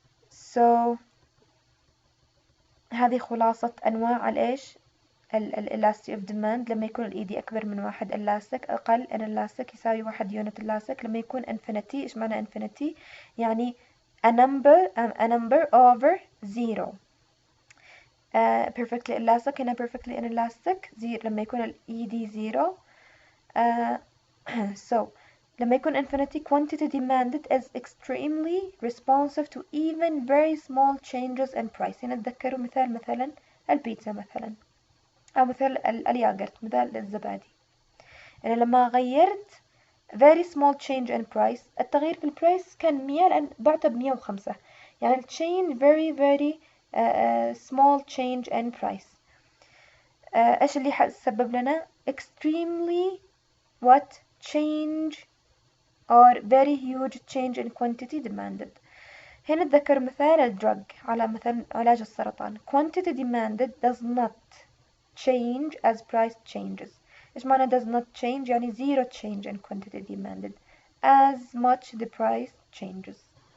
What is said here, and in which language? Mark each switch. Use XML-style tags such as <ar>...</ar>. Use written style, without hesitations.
<ar>So هذه خلاصة أنواع الإيش Elasticity of Demand. لما يكون ال ED أكبر من 1 Elastic، أقل Inelastic يساوي 1 unit Elastic. لما يكون infinity، إيش معنى infinity؟ يعني</ar> <en>a number over 0. perfectly elastic هنا perfectly inelastic</en> <ar>لما يكون ال</ar> <en>ED 0. so لما يكون infinity quantity demanded is extremely responsive to even very small changes in price.</en> <ar>هنا تذكروا مثلا البيتزا مثلا، أو مثال الياغرت، مثال الزبادي. يعني لما غيرت</ar> <en>very small change in price،</en> <ar>التغيير في البرايس كان 100 لأن بعته ب105.</ar> <en>يعني change very small change in price.</en> <ar>إيش اللي سبب لنا</ar> <en>extremely what change or very huge change in quantity demanded.</en> <ar>هنا تذكر مثال الدرج على مثل علاج السرطان.</ar> <en>quantity demanded does not change as price changes.</en> <ar>إيش معنى</ar> <en>does not change؟ يعني zero change in quantity demanded as much the price changes.</en>